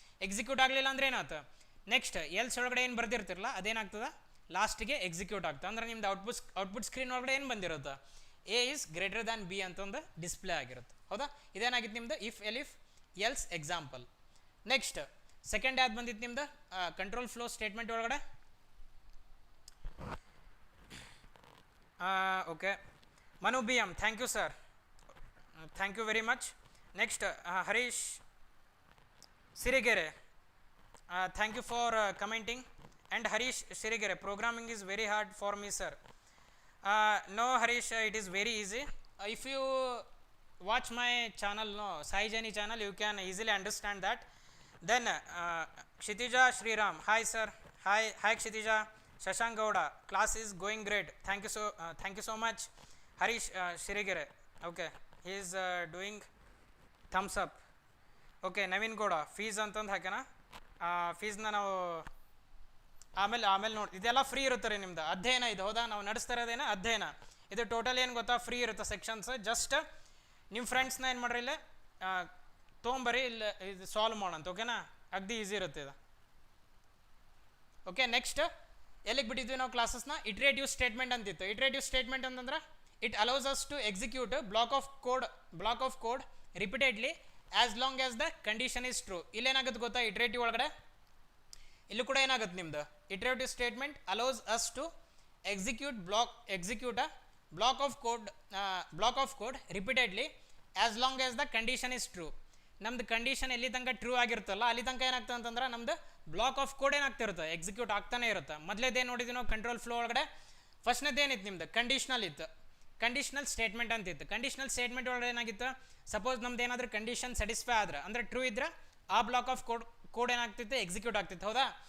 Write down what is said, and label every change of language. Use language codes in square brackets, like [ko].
[kn] Execute ಆಗಲಿಲ್ಲ ಅಂದ್ರೆ ಏನಾಯ್ತು ನೆಕ್ಸ್ಟ್ ಎಲ್ಸ್ ಒಳಗಡೆ ಏನು ಬರ್ದಿರ್ತಿರಲ್ಲ ಅದೇನಾಗ್ತದೆ ಲಾಸ್ಟಿಗೆ ಎಕ್ಸಿಕ್ಯೂಟ್ ಆಗ್ತದೆ. ಅಂದ್ರೆ ನಿಮ್ದು ಔಟ್ಪುಟ್ ಸ್ಕ್ರೀನ್ ಒಳಗಡೆ ಏನು ಬಂದಿರುತ್ತೆ [en] A is greater than B [kn] ಅಂತಂದು ಡಿಸ್ಪ್ಲೇ ಆಗಿರುತ್ತೆ, ಹೌದಾ. ಇದೇನಾಗಿತ್ತು ನಿಮ್ದು if ಎಲಿಫ್ else example. Next second ಯಾವ್ದು ಬಂದಿತ್ತು ನಿಮ್ದು ಕಂಟ್ರೋಲ್ ಫ್ಲೋ ಸ್ಟೇಟ್ಮೆಂಟ್ ಒಳಗಡೆ. [en] Okay Manu BM, thank you sir, thank you very much. Next Harish Sirigere, thank you for commenting. And Harish Sirigere, programming is very hard for me sir. No Harish, it is very easy. If you watch my channel, no Saijayani channel, you can easily understand that. Then Kshitija Shriram, hi sir, hi Kshitija. Shashank Gowda, class is going great, thank you so much. Harish Shirigere, okay, he is doing thumbs up. [kn] Okay, Naveen Gowda, fees ಅಂತಂದು ಹಾಕ್ಯಾನ, ಫೀಸ್ನ ನಾವು ಆಮೇಲೆ ನೋಡಿ, ಇದೆಲ್ಲ free ಇರುತ್ತೆ ರೀ ನಿಮ್ದು ಅಧ್ಯಯನ ಇದು, ಹೌದಾ. ನಾವು ನಡೆಸ್ತಾ ಇರೋದೇನ ಅಧ್ಯಯನ, ಇದು ಟೋಟಲ್ ಏನು ಗೊತ್ತಾ ಫ್ರೀ ಇರುತ್ತೆ ಸೆಕ್ಷನ್ಸ್. ಜಸ್ಟ್ ನಿಮ್ಮ ಫ್ರೆಂಡ್ಸ್ನ ಏನು ಮಾಡ್ರಿ ಇಲ್ಲೇ ತೊಗೊಂಬರಿ, ಇಲ್ಲಿ ಇದು ಸಾಲ್ವ್ ಮಾಡೋಂತ, ಓಕೆನಾ, ಅಗ್ದಿ ಈಸಿ ಇರುತ್ತೆ ಇದು. ಓಕೆ, ನೆಕ್ಸ್ಟ್ ಎಲ್ಲಿಗೆ ಬಿಟ್ಟಿದ್ವಿ ನಾವು ಕ್ಲಾಸಸ್ನ ಇಟ್ರೇಟಿವ್ ಸ್ಟೇಟ್ಮೆಂಟ್ ಅಂತಿತ್ತು. [en] iterative statement [kn] ಅಂತಂದ್ರೆ [en] it allows us to execute a block of code repeatedly as long as the condition is true. [kn] ಇಲ್ಲಿ ಏನಾಗುತ್ತೆ ಗೊತ್ತಾ ಇಟ್ರೇಟಿವ್ ಒಳಗಡೆ ಇಲ್ಲಿ ಕೂಡ ಏನಾಗುತ್ತೆ ನಿಮ್ದು [en] Iterative statement allows us to execute a block of code repeatedly as long as the condition is true. [kn] ನಮ್ದು condition ಎಲ್ಲಿ ತನಕ ಟ್ರೂ ಆಗಿರುತ್ತಲ್ಲ ಅಲ್ಲಿ ತನಕ ಏನಾಗ್ತದೆ ಅಂತಂದ್ರೆ ನಮ್ದು ಬ್ಲಾಕ್ ಆಫ್ ಕೋಡ್ ಏನಾಗ್ತಿರುತ್ತೆ ಎಕ್ಸಿಕ್ಯೂಟ್ ಆಗ್ತಾನೆ ಇರುತ್ತೆ. ಮೊದಲೇದೇನು ನೋಡಿದ್ವಿ ನಾವು ಕಂಟ್ರೋಲ್ ಫ್ಲೋ ಒಳಗಡೆ ಫಸ್ಟ್ನೇದೇನಿತ್ತು ನಿಮ್ದು ಕಂಡೀಷನಲ್ ಇತ್ತು, ಕಂಡೀಷನಲ್ ಸ್ಟೇಟ್ಮೆಂಟ್ ಅಂತಿತ್ತು. ಕಂಡೀಷನಲ್ ಸ್ಟೇಟ್ಮೆಂಟ್ ಒಳಗಡೆ ಏನಾಗಿತ್ತು ಸಪೋಸ್ ನಮ್ದು ಏನಾದರೂ ಕಂಡೀಷನ್ ಸ್ಯಾಟಿಸ್ಫೈ ಆದ್ರೆ ಅಂದರೆ ಟ್ರೂ ಇದ್ರೆ ಆ ಬ್ಲಾಕ್ ಆಫ್ ಕೋಡ್ ಏನಾಗ್ತಿತ್ತು ಎಕ್ಸಿಕ್ಯೂಟ್ ಆಗ್ತಿತ್ತು, ಹೌದಾ.